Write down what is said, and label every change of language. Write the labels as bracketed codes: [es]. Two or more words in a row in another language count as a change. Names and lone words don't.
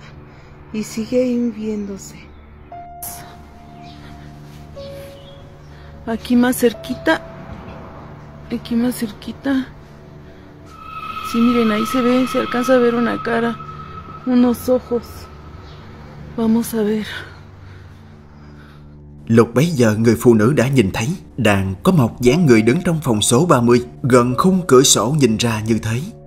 [es] Y sigue ahí viéndose. Aquí más cerquita. Sí, miren, ahí se ve, se alcanza a ver una cara, unos ojos. Vamos a ver. [vi] Lúc bấy giờ người phụ nữ đã nhìn thấy đang có một dáng người đứng trong phòng số 30 gần khung cửa sổ nhìn ra như thế.